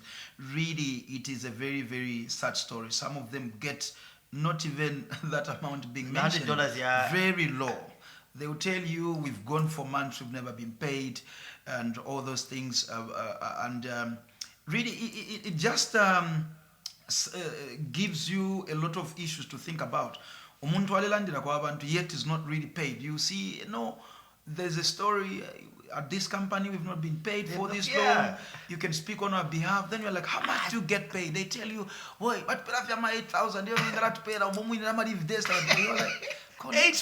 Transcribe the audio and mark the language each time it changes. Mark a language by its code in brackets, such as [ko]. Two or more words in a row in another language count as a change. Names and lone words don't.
[en] Really, it is a very, very sad story. Some of them get not even that amount being mentioned. $100, very low. They will tell you, we've gone for months, we've never been paid, and all those things. Really, it just gives you a lot of issues to think about. [bem] Umuntu walelandira kwa abantu [en] yet is not really paid. You see, there's a story. at this company we've not been paid for this Yeah. long. You can speak on our behalf. Then you're like, how much do you get paid? They tell you, boy, what pay off your 8,000? You're not paid. You're like, Eight